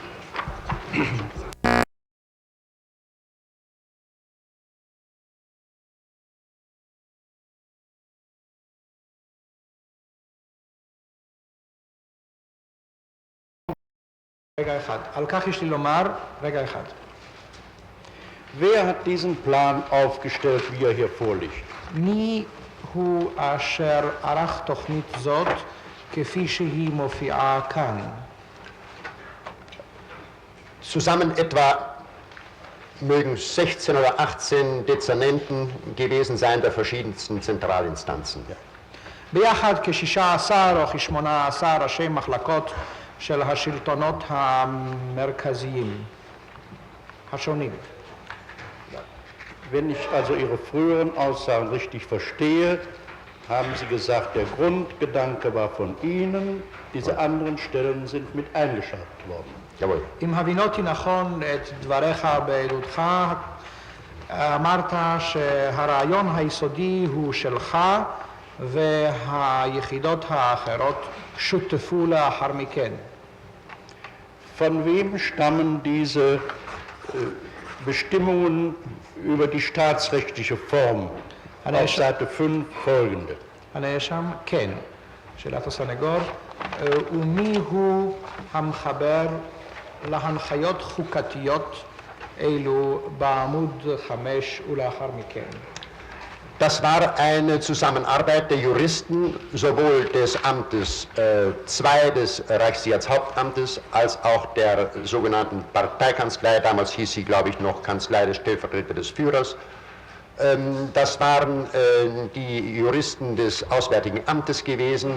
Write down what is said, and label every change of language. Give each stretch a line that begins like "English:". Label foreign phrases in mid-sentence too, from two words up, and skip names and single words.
Hebrew: רגע אחד. על כך יש לי לומר, רגע אחד.
German: Wer hat diesen Plan aufgestellt, wie er hier vorliegt?
Hebrew: מי הוא אשר ערך תוכנית זאת כפי שהיא מופיעה כאן?
German: Zusammen etwa mögen 16 oder 18 Dezernenten gewesen sein der verschiedensten Zentralinstanzen.
Hebrew: ביחד כ-16 או כ-18 ראשי מחלקות של השלטונות המרכזיים השונים.
German: Wenn ich also Ihre früheren Aussagen richtig verstehe, haben Sie gesagt, der Grundgedanke war von Ihnen, diese anderen Stellen sind mit eingeschaltet worden. Jawohl.
Hebrew: אם הבינותי נכון את דבריך בעדותך, אמרת שהרעיון היסודי הוא שלך והיחידות האחרות שותפו לאחר מכן.
German: Von wem stammen diese Bestimmungen über die staatsrechtliche Form auf Seite 5 folgende?
Hebrew: הנאשם, כן. שאלת הסנגור, ומי הוא המחבר להנחיות חוקתיות אלו בעמוד 5 ולאחר מכן?
German: Das war eine Zusammenarbeit der Juristen, sowohl des Amtes 2 des Reichssicherheitshauptamtes als auch der sogenannten Parteikanzlei, damals hieß sie, glaube ich, noch Kanzlei des Stellvertreters des Führers. Das waren die Juristen des Auswärtigen Amtes gewesen.